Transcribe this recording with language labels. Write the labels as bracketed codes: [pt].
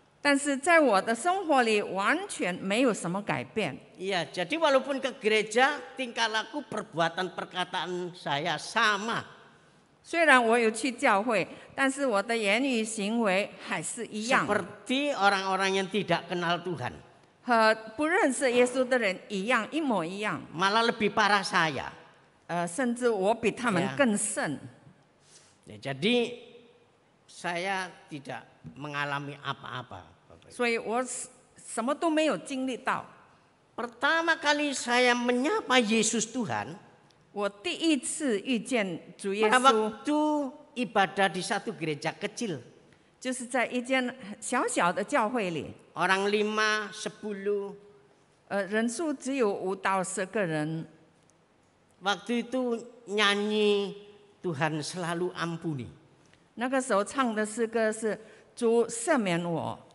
[zh] 但是在我的生活里完全没有什么改变。 [id] Iya, jadi walaupun ke gereja, tingkah laku, perbuatan, perkataan saya sama. [zh] 虽然我有去教会，但是我的言语行为还是一样， [id] Seperti orang-orang yang tidak kenal Tuhan. [zh] 和不认识耶稣的人一样，一模一样。 [id] Malah lebih parah saya. [zh] 甚至我比他们更甚。 [id] Ya, jadi saya tidak mengalami apa-apa. [zh] 所以我什么都没有经历到。 [id] Pertama kali saya menyapa Yesus Tuhan, [zh] 我第一次遇见主耶 [id] pada [zh] 稣， [id] waktu ibadah di satu gereja kecil. [zh] 就是在一间小小的教会里， [id] Orang 5, 10. [zh] 人数只有5到10个人。 [id] Waktu itu nyanyi Tuhan selalu ampuni. [zh] 那个时候唱的诗歌是“主赦免我